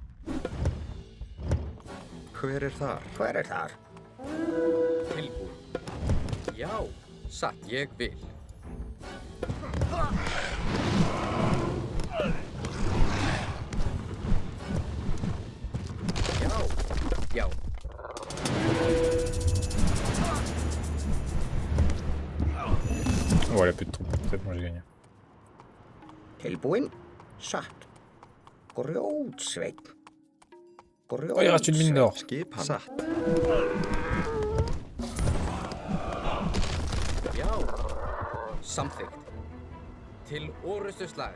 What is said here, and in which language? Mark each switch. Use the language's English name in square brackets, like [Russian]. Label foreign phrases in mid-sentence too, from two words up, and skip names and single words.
[Icelandic] Hver er þar? Hver er þar? Tilbúinn. Já. Satt. Ég vil. Já. [French] Oh, il a plus de troupes. C'est bon, j'ai gagné. [Icelandic] Tilbúinn. Satt. Grjótsveit. [French] Oh, il reste une mine d'or. [Icelandic] Skipan. Satt. Já. Samþykkt. Til orustuslag.